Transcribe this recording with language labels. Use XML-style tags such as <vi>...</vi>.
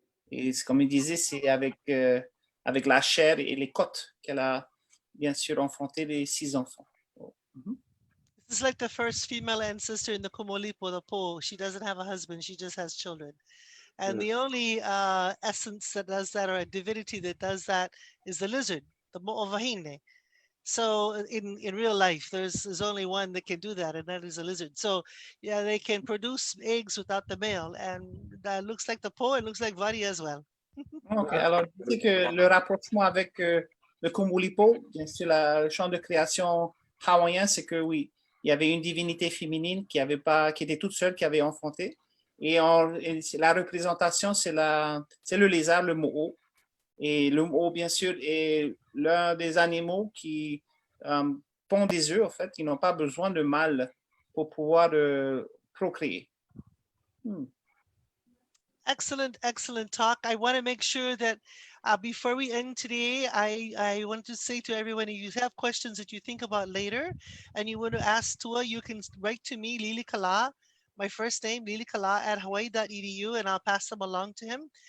<fr>Et comme il disait, c'est avec la chair et les côtes qu'elle a bien sûr enfanté les 6 enfants.</fr> <en>This is like the first female ancestor in the Komolipo, the Po. She doesn't have a husband, she just has children. And the only essence that does that, or a divinity that does that, is the lizard, the Mo'ovahine. So in real life, there's only one that can do that, and that is a lizard. So yeah, they can produce eggs without the male, and that looks like the Po, it looks like Vari as well.</en> <fr>Ok, alors je sais que le rapprochement avec le Komolipo, bien sûr, le champ de création hawaïen, c'est que oui, il y avait une divinité féminine qui était toute seule, qui avait enfanté. Et la représentation, c'est le lézard, le mo'o. Et le mo'o, bien sûr, est l'un des animaux qui pond des œufs, en fait. Ils n'ont pas besoin de mâle pour pouvoir procréer.</fr> <en>Excellent, excellent talk. I want to make sure that before we end today, I want to say to everyone, if you have questions that you think about later and you want to ask Tua, you can write to me, Lilikalā, my first name, Lilikalā at hawaii.edu, and I'll pass them along to him.</en>